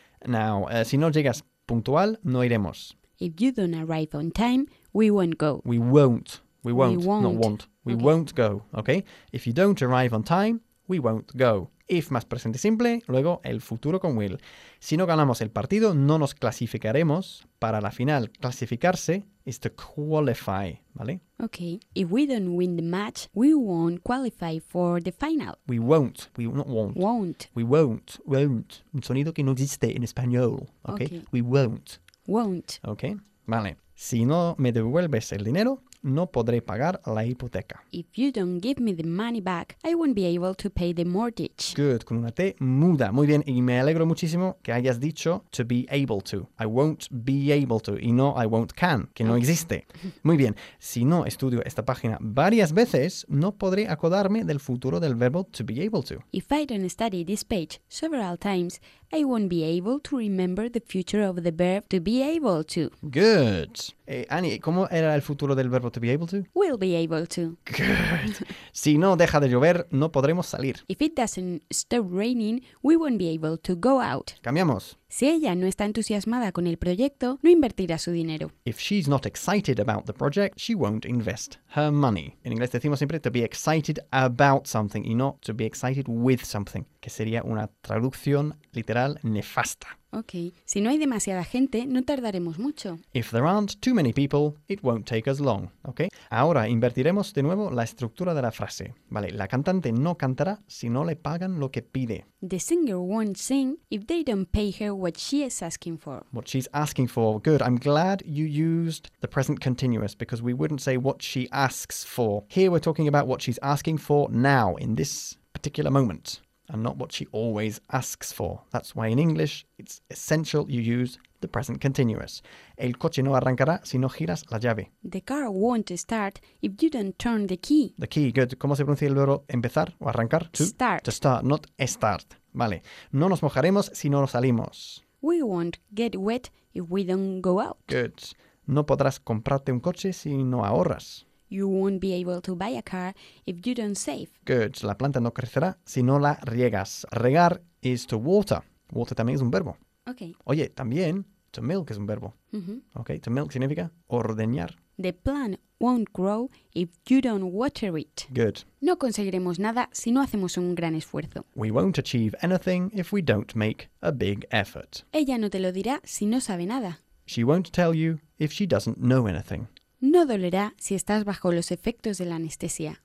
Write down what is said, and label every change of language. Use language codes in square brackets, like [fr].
[es] Now, si no llegas puntual, no iremos. [en] If you don't arrive on time, we won't go. We won't. We won't. We won't. Not want. We okay. won't go, okay? If you don't arrive on time, we won't go. [es] If más presente simple, luego el futuro con will. Si no ganamos el partido, no nos clasificaremos para la final. [en] Clasificarse is to qualify, ¿vale? Okay. If we don't win the match, we won't qualify for the final. We won't. We not won't. Won't. We won't. Won't. [es] Un sonido que no existe en español. Okay. [en] Okay. We won't. Won't. Okay. Vale. [es] Si no me devuelves el dinero, no podré pagar la hipoteca. [en] If you don't give me the money back, I won't be able to pay the mortgage. [es] Good, con una T muda. Muy bien, y me alegro muchísimo que hayas dicho to be able to. I won't be able to, y no I won't can, que no existe. Muy bien, si no estudio esta página varias veces, no podré acordarme del futuro del verbo to be able to. [en] If I don't study this page several times, I won't be able to remember the future of the verb to be able to. Good. [es] Annie, ¿cómo era el futuro del verbo to be able to? [en] We'll be able to. [es] Good. Si no deja de llover, no podremos salir. [en] If it doesn't stop raining, we won't be able to go out. [es] Cambiamos. Si ella no está entusiasmada con el proyecto, no invertirá su dinero. [en] If she's not excited about the project, she won't invest her money. [es] En inglés decimos siempre to be excited about something y no to be excited with something, que sería una traducción literal nefasta. [en] Okay. [es] Si no hay demasiada gente, no tardaremos mucho. [en] If there aren't too many people, it won't take us long. Okay. [es] Ahora invertiremos de nuevo la estructura de la frase. Vale, la cantante no cantará si no le pagan lo que pide. [en] The singer won't sing if they don't pay her what she is asking for. What she's asking for. Good. I'm glad you used the present continuous because we wouldn't say what she asks for. Here we're talking about what she's asking for now, in this particular moment. And not what she always asks for. That's why in English, it's essential you use the present continuous. [es] El coche no arrancará si no giras la llave. [en] The car won't start if you don't turn the key. The key, good. [es] ¿Cómo se pronuncia el verbo empezar o arrancar? [en] To start. To start, not start. [es] Vale. No nos mojaremos si no salimos. [en] We won't get wet if we don't go out. Good. [es] No podrás comprarte un coche si no ahorras. [en] You won't be able to buy a car if you don't save. Good. [es] La planta no crecerá si no la riegas. Regar is to water. Water también es un verbo. [en] Okay. [es] Oye, también to milk es un verbo. Mm-hmm. Okay. To milk significa ordeñar. [en] The plant won't grow if you don't water it. Good. [es] No conseguiremos nada si no hacemos un gran esfuerzo. [en] We won't achieve anything if we don't make a big effort. [es] Ella no te lo dirá si no sabe nada. [en] She won't tell you if she doesn't know anything. [es] No dolerá si estás bajo los efectos de la anestesia.